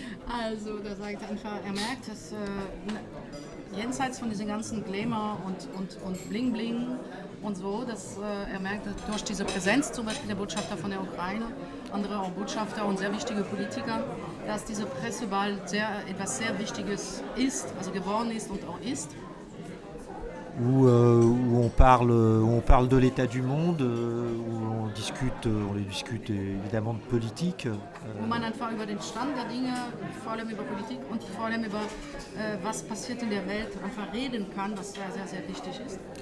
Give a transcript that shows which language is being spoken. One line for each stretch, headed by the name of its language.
German: Also, da sagt einfach, merkt, dass jenseits von diesem ganzen Glamour und Bling Bling und so, dass merkt, dass durch diese Präsenz zum Beispiel der Botschafter von der Ukraine, andere auch Botschafter und sehr wichtige Politiker, dass dieser Presseball etwas sehr Wichtiges ist, also geworden ist und auch ist.
French: Où on parle de l'état du monde, où on discute évidemment de politique.
German: Wo man einfach über den Stand der Dinge, vor allem über Politik und vor allem über was passiert in der Welt, einfach reden kann, was sehr, sehr, sehr wichtig ist.